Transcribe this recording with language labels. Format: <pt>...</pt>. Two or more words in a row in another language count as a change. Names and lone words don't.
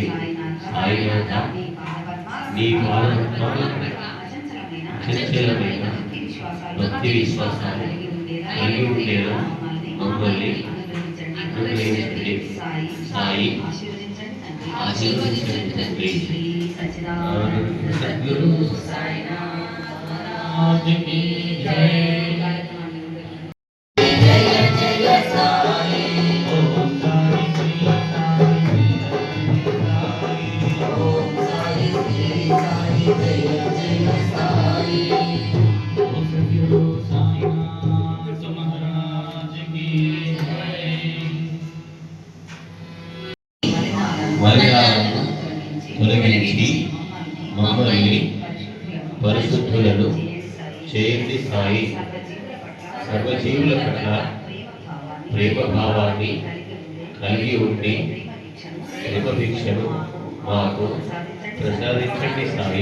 <te>సాయినాథ నీ పాదపద్మాలకు అచంచలమైన భక్తి విశ్వాసాలు కలిగి ఉండేలా మమ్మల్ని అనుగ్రహించండి. సాయి ఆశీర్వదించండి తండ్రి.</te> <hi>సద్గురు సాయినాథ్ की जय। जय जय साई ओम साई श्री साई ओम साई श्री साई जय जय साई। ओम सद्गुरु साईनाथ महाराज की जय।</hi> <te>మర్యాదను తొలగించి మమ్మల్ని పరిశుద్ధులను చేయండి సాయి. సర్వజీవుల పట్ల ప్రేమభావాన్ని కలిగి ఉండి భిక్షను మాకు ప్రసాదించండి సాయి.</te>